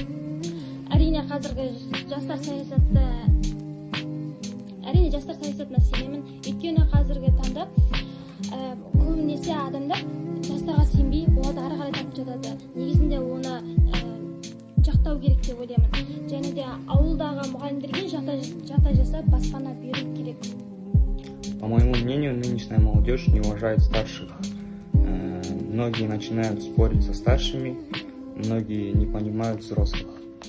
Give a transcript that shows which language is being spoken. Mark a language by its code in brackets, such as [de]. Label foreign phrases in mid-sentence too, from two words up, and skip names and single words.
[kk] Әрине қазіргі жастар саясатына сенемін. Өйткені қазіргі таңда көбінесе адамдар жастарға сенбей, оларды ары қарай тартып жатады. Негізінде оны жақтау керек деп ойлаймын. Және де ауылдағы мұғалімдерге жағдай жасап, баспана беру керек. [ru] По моему мнению, нынешняя молодежь не уважает старших. Многие начинают спорить со старшими, многие не понимают взрослых.